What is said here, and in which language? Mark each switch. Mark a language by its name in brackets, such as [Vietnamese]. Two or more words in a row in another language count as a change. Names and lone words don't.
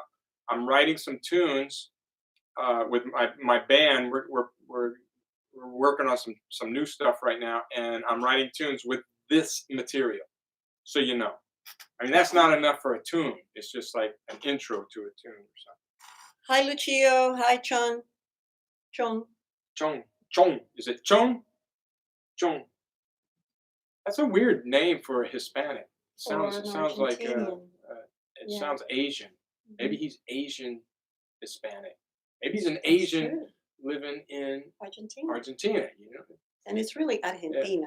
[English] I'm writing some tunes with my band. We're working on some new stuff right now, and I'm writing tunes with this material. So I mean, that's not enough for a tune. It's just like an intro to a tune or something. Hi, Lucio. Hi, Chong. Chong. Is it Chong? Chong. That's a weird name for a Hispanic. Sounds like sounds Asian. Maybe he's Asian Hispanic. Maybe he's an Asian living in Argentina. And it's really Argentina.